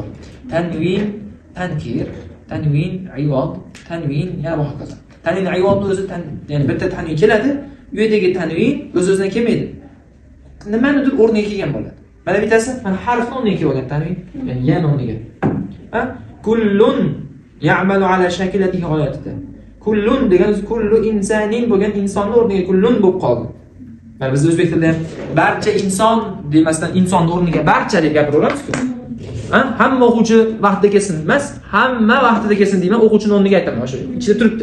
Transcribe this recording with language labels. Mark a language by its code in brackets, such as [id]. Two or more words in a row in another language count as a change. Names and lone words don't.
[uz] Tanvin, tankir, tanvin iwad, tanvin yana va hokazo. Tanvin iwadni o'zi ya'ni bitta tanvin keladi, u yerdagi tanvin o'z-o'zidan kelmaydi. Nimanidir o'rniga kelgan bo'ladi. Mana bittasi mana harfni o'rniga kelgan tanvin, ya'ni yana o'rniga. Ha? [ar] Kullun ya'malu ala shakilatihi oyatida. [uz] Kullun degan [ar] kullu insanin [uz] bo'lgan insonni o'rniga kullun bo'lib qoldi. Mana biz o'zbek tilida ham barcha inson demasdan insonni o'rniga barcha deb gapiraveramiz-ku. Ha? Hamma o'quvchi vaqtida kelsin emas, hamma vaqtida kelsin deyman, o'quvchining o'rniga aytaman, o'sha ichida turibdi.